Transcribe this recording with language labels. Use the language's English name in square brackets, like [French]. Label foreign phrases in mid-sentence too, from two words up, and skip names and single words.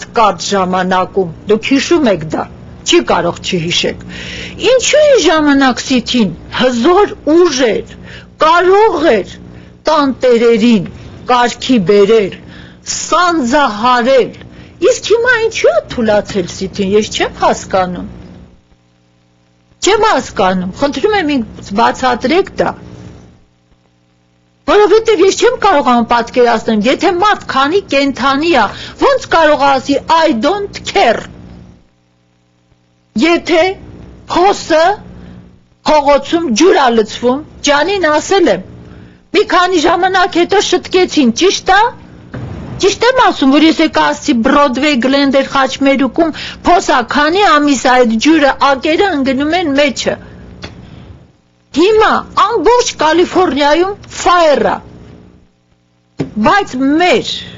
[Armenian] կարճ ժամանակում, դուք հիշում եք դա, չի կարող չհիշեք։ Ինչու է ժամանակ Սիթին հզոր ուժ էր, կարող էր տան տերերին կարգի բերել, սանձահարել, իսկ հիմա ինչու է թուլացել Սիթին, ես չեմ հասկանում։ Չեմ հասկանում, խնդրում եմ ինձ բացատրեք դա։ Որովհետև ես չեմ կարողանում պատկերացնել, եթե մարդ քանի կենդանի է, ոնց կարող ասի [English] I don't care։ [Armenian] Եթե փոսը փողոցում ջուր է լցվում, ջանին ասել եմ, մի քանի ժամանակ հետո շտկեցին, ճիշտ է։ Ճիշտ եմ ասում, որ ես եկա ասի Բրոդվեյ Գլենդել խաչմերուկում փոսա, քանի ամիս է այդ ջուրը ակերը ընկնում են մեջը։ Հիմա ամբողջ Կալիֆոռնիայում ֆայր է, բայց մեր